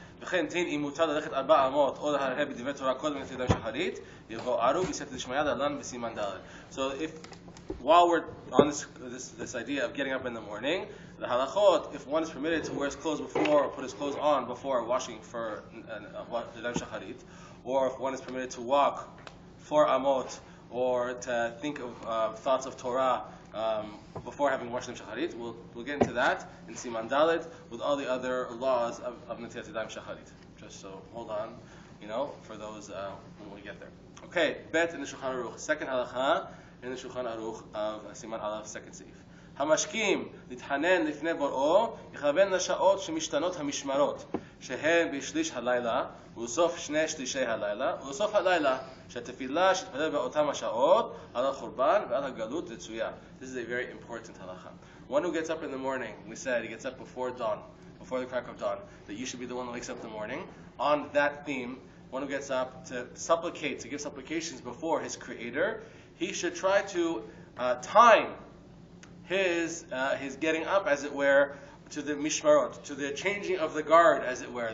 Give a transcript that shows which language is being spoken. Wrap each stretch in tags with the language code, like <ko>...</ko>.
<he>וכן דין אם מותר ללכת 4 אמות או להרהר בדברי תורה קודם נטילת ידיים שחרית יבוא ערוב יסת דשמיא דלן בסימן ד'.</he> <en>So if while we're on this idea of getting up in the morning, the halachot, if one is permitted to wear his clothes before or put his clothes on before washing for yadayim shacharit, or if one is permitted to walk 4 amot or to think of thoughts of Torah before having washed them shacharit, we'll get into that in Siman Dalet with all the other laws of Netilat Yadayim shacharit. Just so hold on, for those when we get there. Okay, bet in the Shulchan Aruch, second halacha in the Shulchan Aruch of Siman Aleph, second seif.</en> <he>המשכים להתחנן לפני בוראו יכוון לשעות שמשתנות המשמרות שהן בשליש הלילה ובסוף 2 שלישי הלילה ובסוף הלילה שהתפילה שתתפלל באותם השעות על החורבן ועל הגלות רצויה.</he> <en>This is a very important halacha. One who gets up in the morning, we said he gets up before dawn, before the crack of dawn, that you should be the one that wakes up in the morning. On that theme, one who gets up to supplicate, to give supplications before his creator, he should try to time his getting up, as it were, to the mishmarot, to the changing of the guard, as it were.</en>